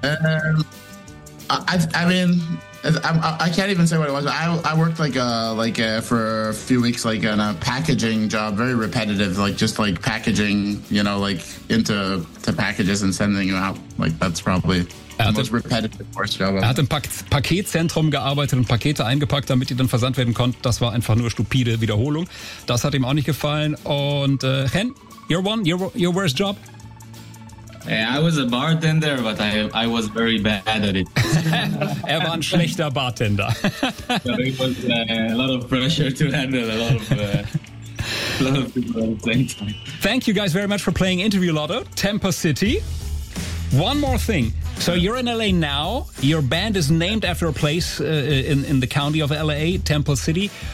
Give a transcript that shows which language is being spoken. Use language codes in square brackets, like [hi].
[en] I can't even say what it was. I worked for a few weeks on a packaging job, very repetitive, just packaging, into packages and sending you out. That's probably the most repetitive worst job ever. [de] Er hat im Paketzentrum gearbeitet und Pakete eingepackt, damit die dann versandt werden konnten. Das war einfach nur stupide Wiederholung. Das hat ihm auch nicht gefallen. Und [en] Chen, your worst job? I was a bartender, but I was very bad at it. [de] Er war ein schlechter Bartender. [en] It was a lot of pressure to handle, a lot of people at the same time. Thank you guys very much for playing Interview Lotto, Tampa City. One more thing. So you're in L.A. now. Your band is named after a place in the county of L.A., Temple City.